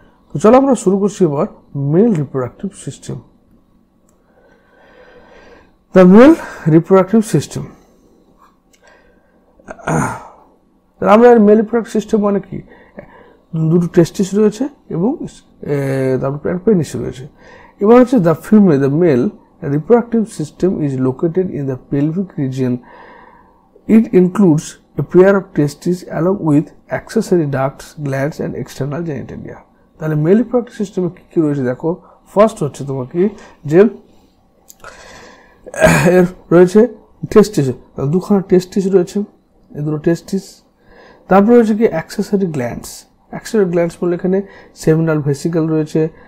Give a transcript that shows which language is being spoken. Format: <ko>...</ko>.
<bn>তো চলো আমরা শুরু করছি এবার mail reproductive system. The mail reproductive system, আমরা মেল রিপ্রোডাক্টিভ সিস্টেম মানে কি, দুটো টেস্টিস রয়েছে এবং তারপর পেনিস রয়েছে। এবার হচ্ছে</bn> <en>The male reproductive system is located in the pelvic region. It includes a pair of testes along with accessory ducts, glands and external genitalia.</en> <bn>তাহলে মেল রিপ্রোডাক্টিভ সিস্টেমে কি কি রয়েছে দেখো। ফার্স্ট হচ্ছে তোমার কি, যে এর রয়েছে টেস্টিস, দুখানা টেস্টিস রয়েছে, এই দুটো টেস্টিস। তারপর রয়েছে কি অ্যাক্সেসরি গ্ল্যান্ডস। অ্যাক্সেসরি গ্ল্যান্ডস বলে এখানে সেমিনাল ভেসিকল রয়েছে।</bn>